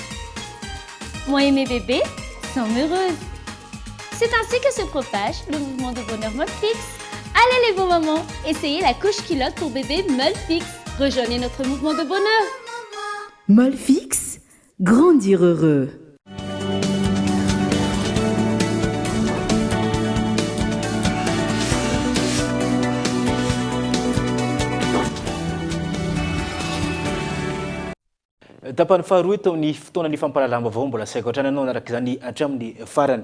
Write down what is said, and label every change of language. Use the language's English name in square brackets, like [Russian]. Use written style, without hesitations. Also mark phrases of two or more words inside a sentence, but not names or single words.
[French] Moi et mes bébés sont heureuses. C'est ainsi que se propage le mouvement de bonheur molle fixe. Allez les beaux mamans, essayez la couche culotte pour bébé molle fixe. Rejoignez notre mouvement de bonheur. Molle fixe, grandir heureux. [Malagasy] Tapany faharoa eto amin'ny fotoana ny fampalalamba vaovao mbola saiko hatrananao naraka izany hatramin'ny farany.